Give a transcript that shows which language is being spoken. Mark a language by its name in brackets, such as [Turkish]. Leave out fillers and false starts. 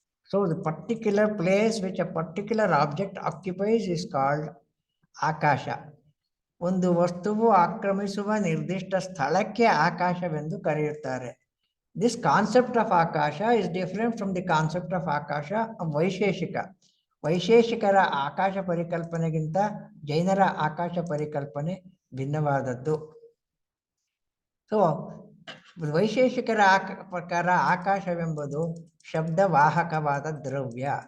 [English] So the particular place which a particular object occupies is called akasha. [Kannada] ಒಂದು ವಸ್ತುವು ಆಕ್ರಮಿಸುವ ನಿರ್ದಿಷ್ಟ ಸ್ಥಳಕ್ಕೆ ಆಕಾಶವೆಂದು ಕರೆಯುತ್ತಾರೆ. [English] This concept of akasha is different from the concept of akasha of Vaisheshika. [Kannada] ವೈಶೇಷಿಕರ ಆಕಾಶ ಪರಿಕಲ್ಪನೆಗಿಂತ ಜೈನರ ಆಕಾಶ ಪರಿಕಲ್ಪನೆ ಭಿನ್ನವಾದದ್ದು. So ವೈಶೇಷಿಕರ ಪ್ರಕಾರ ಆಕಾಶವೆಂಬುದು ಶಬ್ದವಾಹಕವಾದ ದ್ರವ್ಯ.